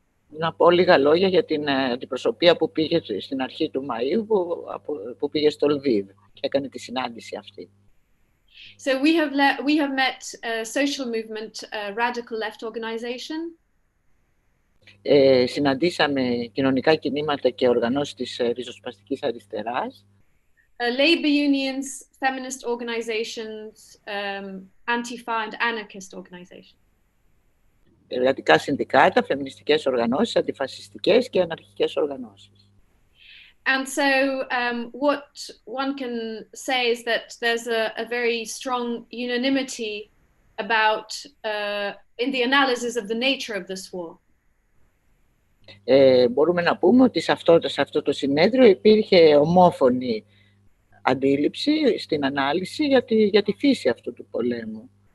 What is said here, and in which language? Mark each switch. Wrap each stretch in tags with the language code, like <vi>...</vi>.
<el>Να πω λίγα λόγια για την αντιπροσωπεία που πήγε στην αρχή του Μαΐου, που πήγε στο Λβίβ και έκανε τη συνάντηση αυτή.</el> <en>So we have met a social movement, a radical left organization.</en> <el>Συναντήσαμε κοινωνικά κινήματα και οργανώσεις της ριζοσπαστικής αριστεράς.</el> <en>Labor unions, feminist organizations, antifa and anarchist organizations.</en> <el>Εργατικά συνδικάτα, φεμινιστικές οργανώσεις, αντιφασιστικές και αναρχικές οργανώσεις.</el> <en>And so what one can say is that there's a very strong unanimity about in the analysis of the nature of this war.</en> <el>Μπορούμε να πούμε ότι σε αυτό το συνέδριο υπήρχε ομόφωνη αντίληψη στην ανάλυση για τη φύση αυτού του πολέμου.</el>